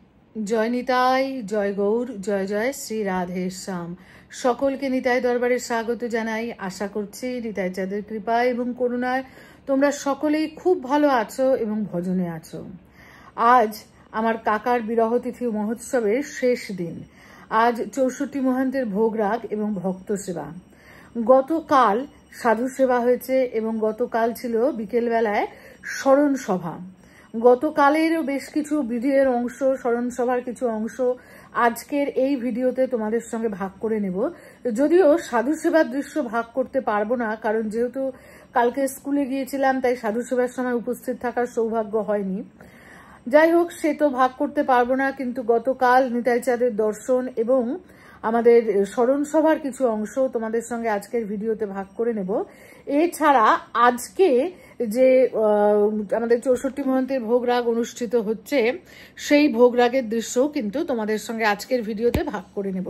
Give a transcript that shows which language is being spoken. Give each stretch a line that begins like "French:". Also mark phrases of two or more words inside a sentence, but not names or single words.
Bangla: জয় নিতাই জয় গৌর জয় জয় শ্রী রাধে শ্যাম সকল কে নিতাই দরবারে স্বাগত জানাই। আশা করছি নিতাই চাঁদের কৃপা এবং করুণায় তোমরা সকলেই খুব ভালো আছো এবং ভজনে আছো। আজ আমার কাকার বিরহ তিথি মহোৎসবের শেষ দিন। আজ 64 মহন্তের ভোগরাগ এবং ভক্ত সেবা। গতকাল সাধু সেবা হয়েছে এবং গতকাল ছিল বিকেল বেলায় স্মরণ সভা। গতকালের বেশ কিছু ভিডিওর অংশ স্মরণ সভার কিছু অংশ আজকের এই ভিডিওতে তোমাদের সঙ্গে ভাগ করে নেব। যদিও সাধু সেবার দৃশ্য ভাগ করতে পারবো না, কারণ যেহেতু কালকে স্কুলে গিয়েছিলাম তাই সাধু সেবার সময় উপস্থিত থাকার সৌভাগ্য হয়নি। যাই হোক, সে তো ভাগ করতে পারবো না, কিন্তু গতকাল নিতাই চাঁদের দর্শন এবং আমাদের স্মরণ সভার কিছু অংশ তোমাদের সঙ্গে আজকের ভিডিওতে ভাগ করে নেব। এছাড়া আজকে যে আমাদের 64 মহন্তের ভোগরাগ অনুষ্ঠিত হচ্ছে সেই ভোগরাগের দৃশ্যও কিন্তু তোমাদের সঙ্গে আজকের ভিডিওতে ভাগ করে নেব।